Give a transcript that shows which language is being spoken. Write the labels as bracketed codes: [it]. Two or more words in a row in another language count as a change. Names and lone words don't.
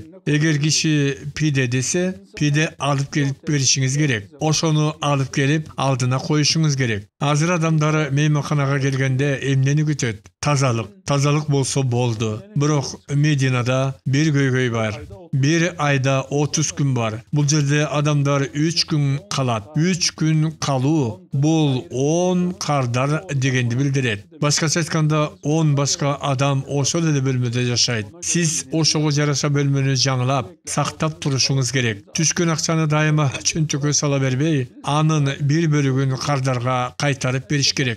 [ky] Эгер киши пиде десе, пиде алып келип беришиңиз керек. Ошону алып келип алдына коюшуңуз керек. Азыр адамдар мейманканага келгенде эмнени күтөт? Тазалык. Тазалык болсо болду. Бирок Мединада бир көйгөй бар. [tr] Bir ayda 30 gün var. [ky] Бул жерде адамдар 3 күн калат. 3 күн калуу бул 10 кардар дегенди билдирет. Башкача айтканда 10 башка адам ошол эле бөлмөдө жашайт. Сиз ошого жараша бөлмөнү жаңылап, сактап турушуңуз керек. Түшкөн акчаны дайыма чөнтөккө сала бербей, анын бир бөлүгүн кардарга кайтарып бериш керек.